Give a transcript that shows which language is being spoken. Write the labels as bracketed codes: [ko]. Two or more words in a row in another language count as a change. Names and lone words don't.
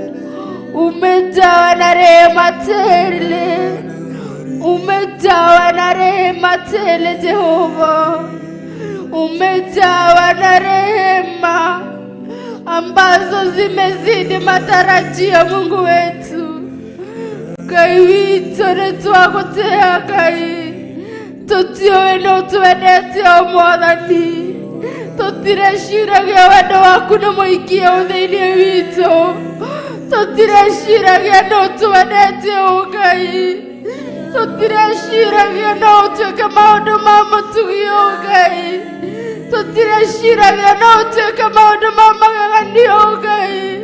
[sw] Umejawa na rehema tele, umejawa na rehema tele Jehova, umejawa na rehema ambazo zimezidi matarajio Mungu wetu. [ki] Ngai witu nĩtwagũtĩĩa Ngai, tũtiũĩ no twendete o Mwathani, tũtireciragia wendo waku nĩ mũingĩ thĩinĩ witũ, tũtireciragia no twendete o Ngai, tũtireciragia no ũtuĩke maũndũ ma mũtugi o Ngai, tũtireciragia no ũtuĩke maũndũ ma magegania o Ngai.